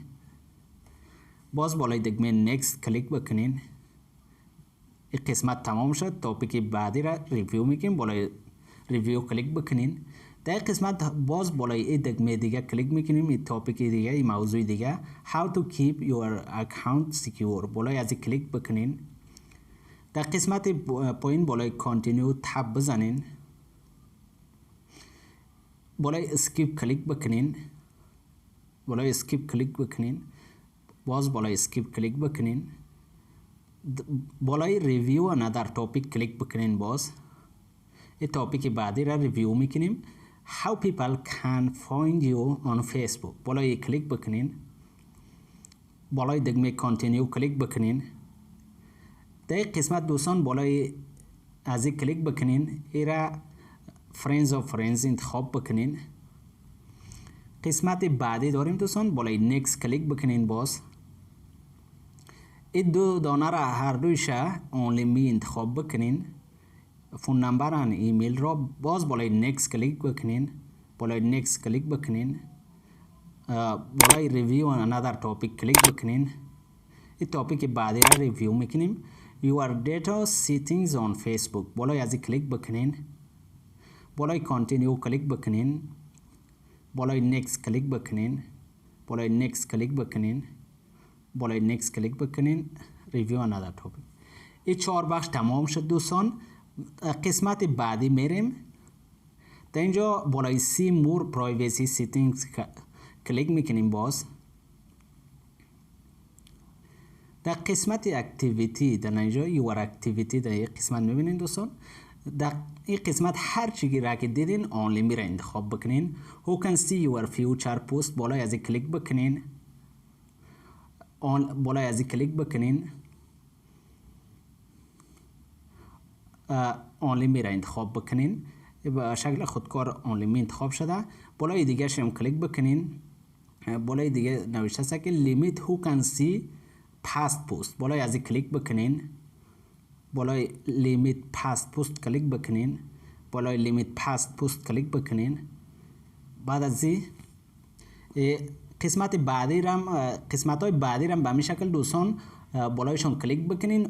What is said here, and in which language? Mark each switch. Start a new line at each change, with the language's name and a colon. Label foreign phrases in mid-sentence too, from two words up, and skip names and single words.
Persian: باز بالای دکمه نیکست کلیک بکنین. این قسمت تمام شد. تاپیک بعدی را ریویو میکنیم. بالای ریویو کلیک بکنین. در قسمت باز بالای این دکمه دیگه کلیک میکنیم. این تاپیک دیگه، این موضوع دیگه
English: How to keep your account secure
Persian: بالای از کلیک بکنین. در قسمت پایین بالای کانتینیو تب بزنین. بالای اسکیپ کلیک بکنین. بالای اسکیپ کلیک بکنین. باز بالای اسکیپ کلیک بکنین. بالای
English: review another topic
Persian: کلیک بکنین. باز این تاپیک بعدی را ریویو میکنیم.
English: How people can find you on Facebook
Persian: بالای کلیک بکنین. بالای دکمه کانتینیو کلیک بکنین. در قسمت دوستان بالای از کلیک بکنین. ایرا فرندز و فرندز انتخاب بکنین. قسمت بعدی داریم دوستان. بالای نیکست کلیک بکنین. باز این دو دانه را هر دویش آنلیمی انتخاب بکنین.
English: phone number
Persian: و ایمیل را باز بالای نیکست کلیک بکنین. بالای نیکست کلیک بکنین. بالای
English: review another topic
Persian: کلیک بکنین. این تاپیک بعدی را ریویو میکنیم.
English: Your data settings on Facebook
Persian: بالای از کلیک بکنین. بالای کانتینیو کلیک بکنین. بالای نیکست کلیک بکنین. بالای نیکست کلیک بکنین. بالای نیکست کلیک بکنین.
English: review another topic.
Persian: این 4 بخش تمام شد دوستان. قسمت بعدی میریم. در اینجا بالای
English: see more privacy settings
Persian: کلیک میکنیم. باز در قسمت اکتیویتی در اینجا
English: your activity
Persian: در این قسمت میبینین دوستان. در این قسمت هر چیزی را که دیدین آنلیمی را انتخاب بکنین.
English: Who can see your future post
Persian: بالای از کلیک بکنین. بالای از کلیک بکنین. آنلیمی را انتخاب بکنین. به شکل خودکار آنلیمی انتخاب شده. بالای دیگه شم کلیک بکنین. بالای دیگه نوشته است که
English: limit who can see past post
Persian: بالای از کلیک بکنین. بالای
English: limit past post
Persian: کلیک بکنین. بالای
English: limit past post
Persian: کلیک بکنین. بعد از قسمت بعدی قسمت های بعدی را به همین شکل دوستان بالایشون کلیک بکنین.